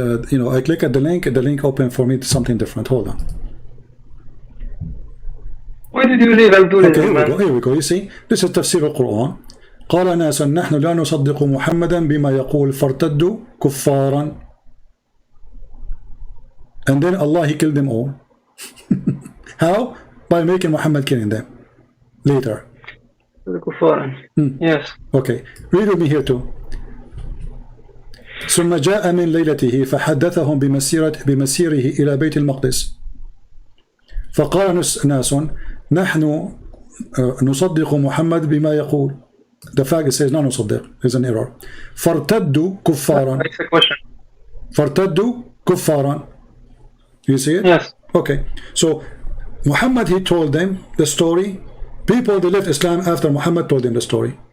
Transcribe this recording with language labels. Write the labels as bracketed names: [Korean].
[English] you know, I click at the link opened for me something different. Hold on. Why did you leave Abdul? Okay, here we go. You see, this is تفسير القرآن. [Arabic] قال ناس نحن لا نصدق محمدا بما يقول فارتدوا كفارا. [English] And then Allah, he killed them all. How? By making Muhammad killing them later. Yes. Okay, read with me here too. [Arabic] ثم جاء من ليلته فحدثهم بمسيره إلى بيت المقدس فقال ناس نحن نصدق محمد بما يقول. [English] The fact says [Arabic] لا نصدق [English] is an error. [Arabic] فارتدوا كفارا. فارتدوا كفارا. [English] You see it? Yes. Okay. So Muhammad, he told them the story. People, they left Islam after Muhammad told them the story.